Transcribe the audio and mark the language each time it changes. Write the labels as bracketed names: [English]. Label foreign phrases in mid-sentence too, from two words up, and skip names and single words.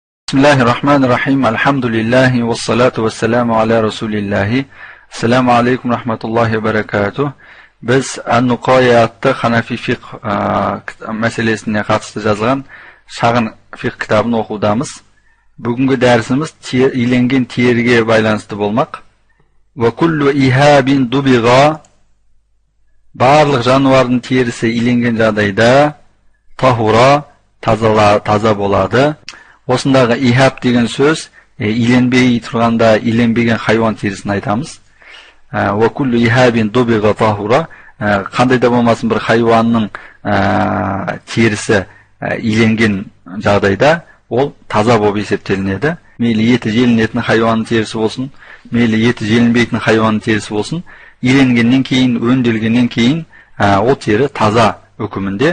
[Arabic] بسم الله الرحمن الرحيم. الحمد لله والصلاة والسلام على رسول الله. السلام عليكم ورحمة الله وبركاته. [Kazakh] Biz An-Nuqoya atты Hanafi fiqh masalasine қатысты жазылған шағын fiqh kitabын оқудамыз. Бүгінгі дәрісіміз иленген теріге байланысты болмақ. [Arabic] وكل إهاب دبغ, [Kazakh] барлық жануардың терісі иленген жағдайда tahura, таза болады. Осындағы ихаб деген сөз иленбей тұрғанда иленбеген хайуан терісін айтамыз. [Arabic] وكل إهاب دبغ طهر, [Kazakh] қандай да болмасын бір хайуанның терісі иленген жағдайда ол таза болып есептелінеді. Мейлі еті желінетін хайуанның терісі болсын, мейлі еті желінбейтін хайуанның терісі болсын, иленгеннен кейін, өнделгеннен кейін ол тері таза үкімінде.